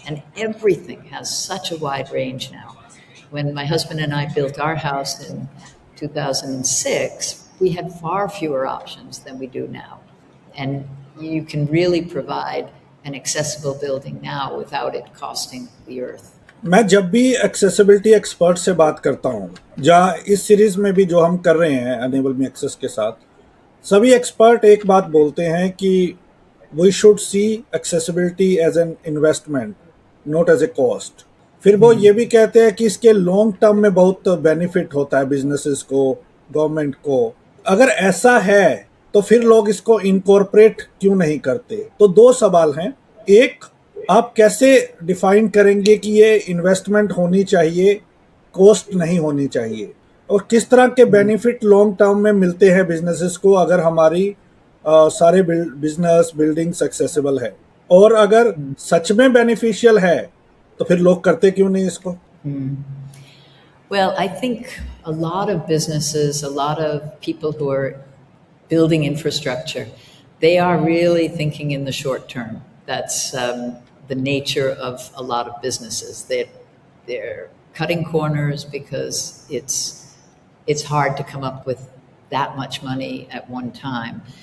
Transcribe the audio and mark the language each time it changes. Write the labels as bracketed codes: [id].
[en] And everything has such a wide range now. When my husband and I built our house in 2006, we had far fewer options than we do now. And you can really provide an accessible building now without it costing the earth. [hi] मैं जब भी accessibility expert से बात करता हूँ, जहाँ इस series में भी जो हम कर रहे हैं अनेबल मी एक्सेस के साथ, सभी एक्सपर्ट एक बात बोलते हैं कि [en] We should see accessibility as an investment, not as a cost. [hi] फिर वो ये भी कहते हैं कि इसके लॉन्ग टर्म में बहुत बेनिफिट होता है बिजनेसेस को, गवर्नमेंट को. अगर ऐसा है तो फिर लोग इसको इनकॉर्पोरेट क्यों नहीं करते? तो दो सवाल हैं. एक, आप कैसे डिफाइन करेंगे कि ये इन्वेस्टमेंट होनी चाहिए, कॉस्ट नहीं होनी चाहिए, और किस तरह के बेनिफिट लॉन्ग टर्म में मिलते हैं बिजनेसेस को अगर हमारी सारे बिजनेस बिल्डिंग्स एक्सेसिबल है? और अगर सच में बेनिफिशियल है तो फिर लोग करते क्यों नहीं इसको? [en] Well, I think a lot of businesses, a lot of people who are building infrastructure, they are really thinking in the short term. That's the nature of a lot of businesses. They're cutting corners because it's hard to come up with that much money at one time.